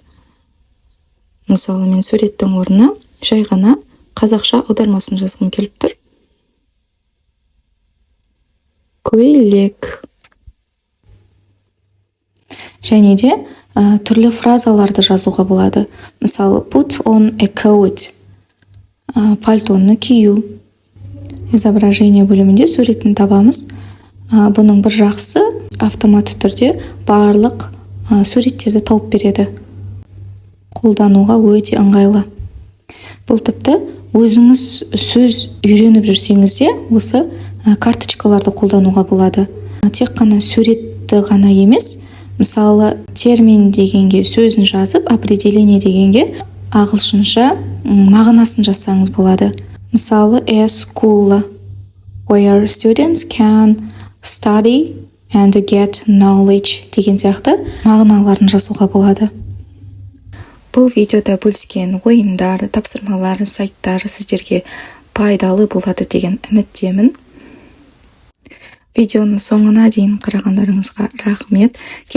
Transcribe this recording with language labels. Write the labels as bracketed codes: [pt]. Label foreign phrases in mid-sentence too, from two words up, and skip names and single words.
[kk] Мысалы, мен суреттің орнына жай ғана қазақша аудармасын жазғым келіп тұр. Көйлек. Және де түрлі фразаларды жазуға болады. Мысалы, [en] put on a coat. [kk] Пальтоны кию. Изображение бөлімінде суретін табамыз. Бұның бір жақсы автоматты түрде барлық суреттерді тауып береді. Қолдануға өте ыңғайлы. Бұл тіпті өзіңіз сөз үйреніп жүрсеңізде осы карточкаларды қолдануға болады. Тек қана суретті ғана емес, мысалы, термин дегенге сөзін жазып, определение дегенге ағылшынша мағынасын жазсаңыз болады. Мысалы, [en] a school where students can study and get knowledge [kk] деген сияқты мағыналарын жазуға болады. Бұл видеода бөліскен ойындар, тапсырмалар, сайттар сіздерге пайдалы болады деген үміттемін. Видеоның соңына дейін қарағандарыңызға рахмет.